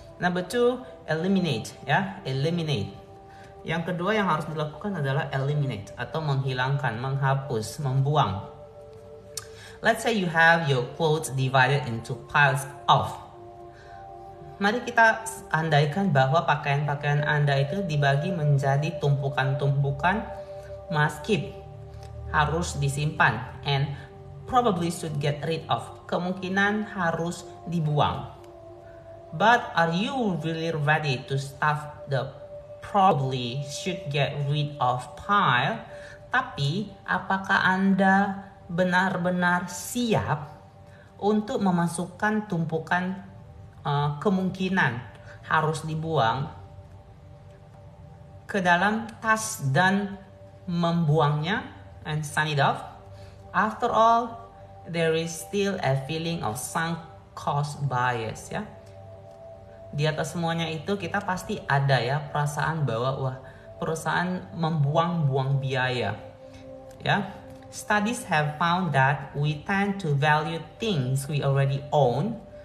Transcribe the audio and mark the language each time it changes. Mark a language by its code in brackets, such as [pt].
[en] Number 2, eliminate, [id] ya, eliminate. Yang kedua yang harus dilakukan adalah eliminate atau menghilangkan, menghapus, membuang. [en] Let's say you have your clothes divided into piles of. [id] Mari kita andaikan bahwa pakaian-pakaian Anda itu dibagi menjadi tumpukan-tumpukan, [en] must keep, [id] harus disimpan, [en] and probably should get rid of, [id] kemungkinan harus dibuang. [en] But are you really ready to stuff the probably should get rid of pile? [id] Tapi apakah Anda benar-benar siap untuk memasukkan tumpukan kemungkinan harus dibuang ke dalam tas dan membuangnya, [en] and sum it off? After all, there is still a feeling of sunk cost bias, ya. [id] Di atas semuanya itu kita pasti ada, ya, perasaan bahwa wah, perusahaan membuang-buang biaya, ya. [en] Studies have found that we tend to value things we already own